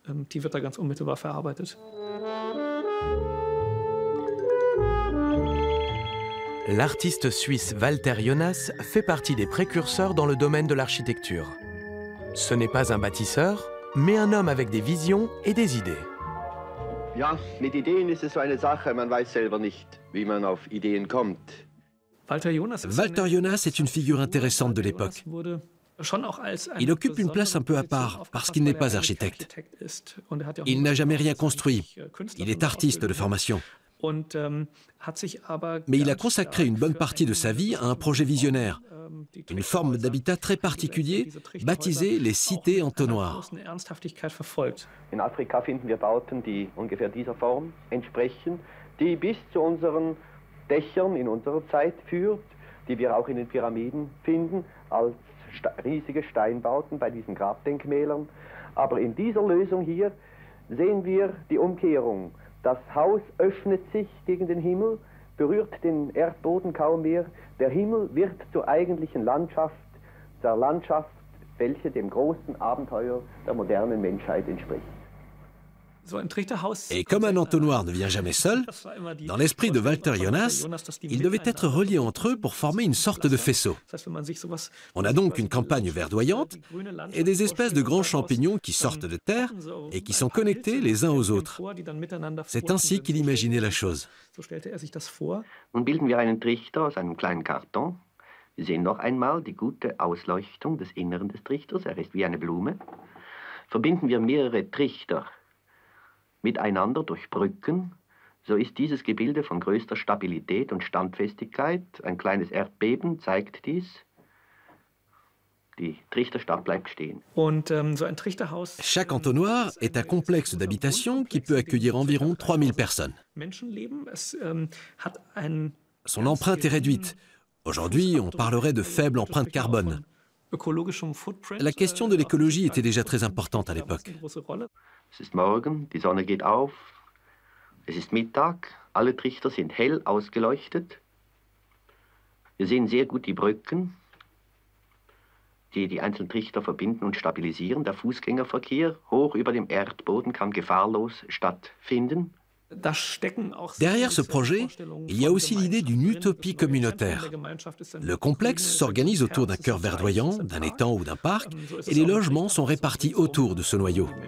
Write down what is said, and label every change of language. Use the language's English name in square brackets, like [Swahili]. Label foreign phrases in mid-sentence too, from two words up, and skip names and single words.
[French] L'artiste suisse Walter Jonas fait partie des précurseurs dans le domaine de l'architecture. Ce n'est pas un bâtisseur, mais un homme avec des visions et des idées. [German] Ja, mit Ideen ist es so eine Sache, man weiß selber nicht, wie man auf Ideen kommt. [French] Walter Jonas est une figure intéressante de l'époque. Il occupe une place un peu à part parce qu'il n'est pas architecte. Il n'a jamais rien construit. Il est artiste de formation. Mais il a consacré une bonne partie de sa vie à un projet visionnaire, une forme d'habitat très particulier, baptisé les cités entonnoirs. [German] In Afrika finden wir Bauten, die ungefähr dieser Form entsprechen, die bis zu unseren Dächern in unserer Zeit führt, die wir auch in den Pyramiden finden, als riesige Steinbauten bei diesen Grabdenkmälern. Aber in dieser Lösung hier sehen wir die Umkehrung. Das Haus öffnet sich gegen den Himmel, berührt den Erdboden kaum mehr. Der Himmel wird zur eigentlichen Landschaft, zur Landschaft, welche dem großen Abenteuer der modernen Menschheit entspricht. [French] Et comme un entonnoir ne vient jamais seul, dans l'esprit de Walter Jonas, ils devaient être reliés entre eux pour former une sorte de faisceau. On a donc une campagne verdoyante et des espèces de grands champignons qui sortent de terre et qui sont connectés les uns aux autres. C'est ainsi qu'il imaginait la chose. [German] Nun bilden wir einen Trichter aus einem kleinen Karton. Wir sehen noch einmal die gute Ausleuchtung des Inneren des Trichters, er ist wie eine Blume. Verbinden wir mehrere Trichter miteinander durch Brücken, so ist dieses Gebilde von größter Stabilität und Standfestigkeit. Ein kleines Erdbeben zeigt dies. Die Trichterstab bleibt stehen. [French] Chaque entonnoir est un complexe d'habitation qui peut accueillir environ 3000 personnes. Son empreinte est réduite. Aujourd'hui, on parlerait de faible empreinte carbone. La question de l'écologie était déjà très importante à l'époque. [German] Es ist morgen, die Sonne geht auf, es ist Mittag, alle Trichter sind hell ausgeleuchtet. Wir sehen sehr gut die Brücken, die die einzelnen Trichter verbinden und stabilisieren. Der Fußgängerverkehr hoch über dem Erdboden kann gefahrlos stattfinden. [French] Derrière ce projet, il y a aussi l'idée d'une utopie communautaire. Le complexe s'organise autour d'un cœur verdoyant, d'un étang ou d'un parc, et les logements sont répartis autour de ce noyau.